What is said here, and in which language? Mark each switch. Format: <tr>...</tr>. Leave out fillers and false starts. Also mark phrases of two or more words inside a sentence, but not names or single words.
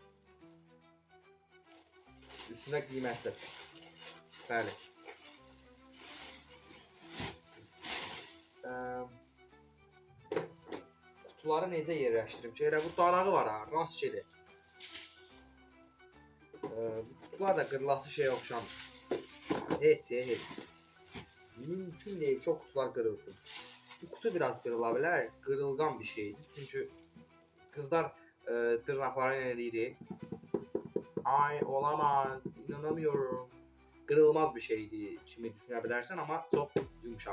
<az>Üstünə qiymətlə. Bəli. kutuları necə yerləşdirim ki, elə bu darağı var ha, rast gedir. Bu kutular da qırılası şey oxşamır. Heç.</az> <tr>Mümkün değil ki o kutular kırılsın.</tr> <az>Bu kutu biraz kırıla bilər,</az> <tr>kırılgan bir şeydir.</tr> <az>Çünkü kızlar tırnaklarını eləyir.</az> <tr>Ay olamaz, inanamıyorum. Kırılmaz bir şeydi kimi düşünebilirsin ama çok yumuşak.</tr>